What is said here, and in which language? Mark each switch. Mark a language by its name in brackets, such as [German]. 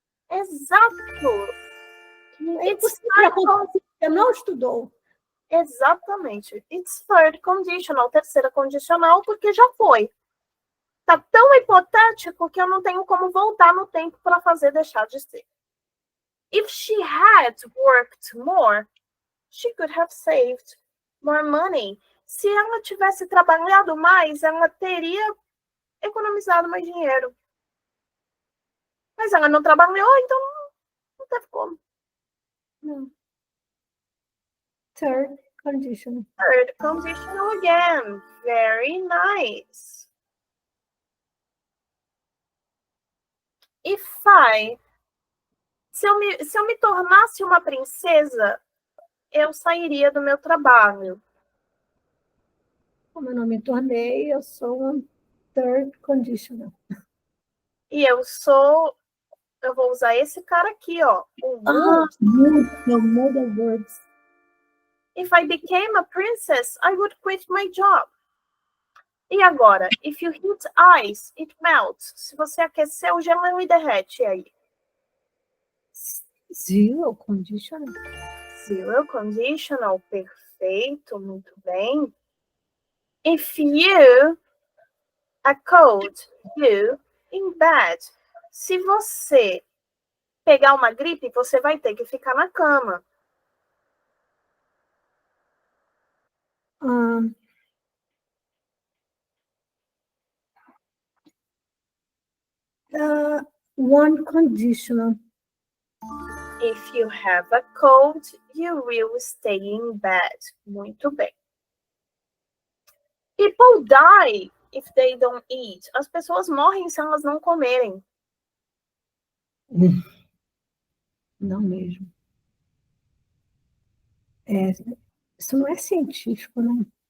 [Portuguese] Exato. É impossível, você não estudou. Exatamente. [English] It's third conditional, [Portuguese] terceira condicional, porque já foi. Tá tão hipotético que eu não tenho como voltar no tempo para fazer deixar de ser. [English] If she had worked more, she could have saved more money. [Portuguese] Se ela tivesse trabalhado mais, ela teria economizado mais dinheiro. Mas ela não trabalhou, então não teve como. [English] Third conditional. Third conditional again. Very nice. [Portuguese] Se eu me tornasse uma princesa, eu sairia do meu trabalho. Como eu não me tornei, eu sou um third conditional. E eu vou usar esse cara aqui, ó. O [English] modal words. If I became a princess, I would quit my job. [Portuguese] E agora? [English] If you heat ice, it melts. [Portuguese] Se você aquecer, o gelo ele derrete. E aí? [English] Zero conditional. Zero conditional. [Portuguese] Perfeito. Muito bem. [English] If you a cold, you in bed. [Portuguese] Se você pegar uma gripe, você vai ter que ficar na cama. [English] One conditional. If you have a cold, you will stay in bed. [Portuguese] Muito bem. [English] People die if they don't eat. [Portuguese] As pessoas morrem se elas não comerem. Não mesmo. Isso não é científico, né?